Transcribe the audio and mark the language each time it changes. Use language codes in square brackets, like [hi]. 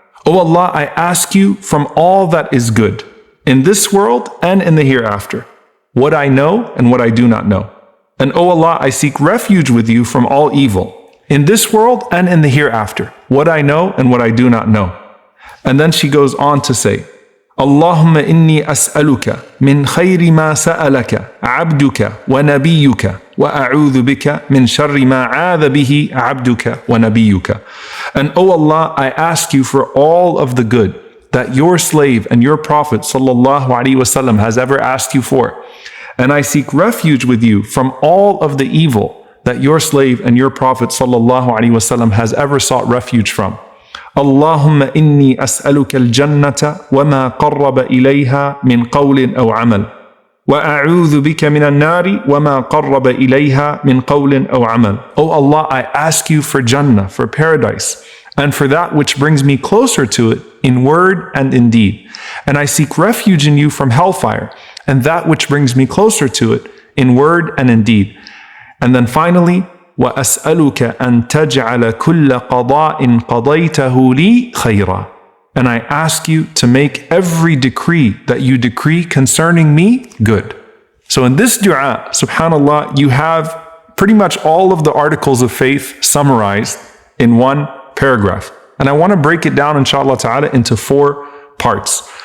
[en] O Allah, I ask you from all that is good, in this world and in the hereafter, what I know and what I do not know. And O Allah, I seek refuge with you from all evil, in this world and in the hereafter, what I know and what I do not know. And then she goes on to say, [ar] اللهم إني أسألك من خير ما سألك عبدك ونبيك وأعوذ بك من شر ما عاذ به عبدك ونبيك. [en] And O Allah, I ask you for all of the good that your slave and your Prophet sallallahu alaihi wasallam has ever asked you for. And I seek refuge with you from all of the evil that your slave and your Prophet sallallahu alaihi wasallam has ever sought refuge from. [ar] اللهم إني أسألك الجنة وما قرب إليها من قول أو عمل وأعوذ بك من النار وما قرب إليها من قول أو عمل. [en] O Allah, I ask you for Jannah, for paradise, and for that which brings me closer to it in word and in deed. And I seek refuge in you from hellfire, and that which brings me closer to it in word and in deed. And then finally, [ar] وَأَسْأَلُكَ أَن تَجْعَلَ كُلَّ قَضَاءٍ قَضَيْتَهُ لِي خَيْرًا. [en] And I ask you to make every decree that you decree concerning me good. So in this dua, subhanAllah, you have pretty much all of the articles of faith summarized in one paragraph. And I want to break it down, inshallah ta'ala, into 4 parts.